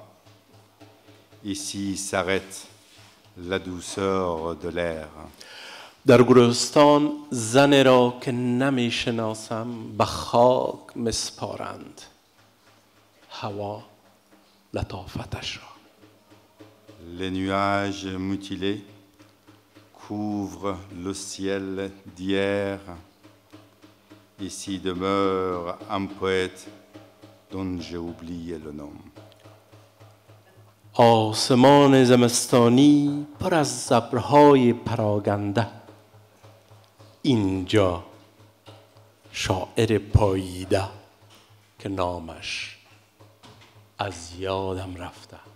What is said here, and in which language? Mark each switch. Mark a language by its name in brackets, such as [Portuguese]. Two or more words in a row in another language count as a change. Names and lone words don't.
[French] Ici s'arrête la douceur de l'air. [Persian] در گلستان زن را که نمی شناسم به خاک مسپارند. هوا لطافتش را. [French] Les nuages mutilés couvrent le ciel d'hier. Ici demeure un poète dont j'ai oublié le nom. [Persian] آسمان زمستانی پر از ابرهای پراگنده. اینجا شاعر پاییده که نامش از یادم رفته.